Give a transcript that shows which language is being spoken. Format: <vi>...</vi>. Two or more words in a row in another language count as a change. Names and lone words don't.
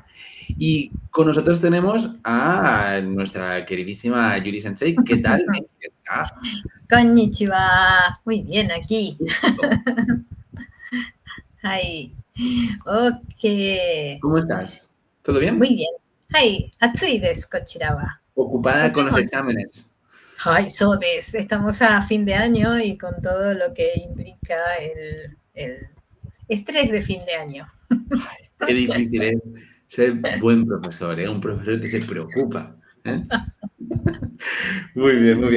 <es>Y con nosotros tenemos a nuestra queridísima Yuri Sensei. ¿Qué tal?</es> <ja>Konnichiwa.</ja> <es>Muy bien, aquí.</es> <ja>Hai. Ok.</ja> <es>¿Cómo estás? ¿Todo bien? Muy bien.</es> <ja>Hai. Atsui desu, kochira wa.</ja> <es>Ocupada con los exámenes.</es> <ja>Hai, so desu.</ja> <es>Estamos a fin de año y con todo lo que implica el estrés de fin de año. Ay, qué difícil es ser buen profesor, ¿eh? Un profesor que se preocupa. ¿Eh? Muy bien, muy bien.</es>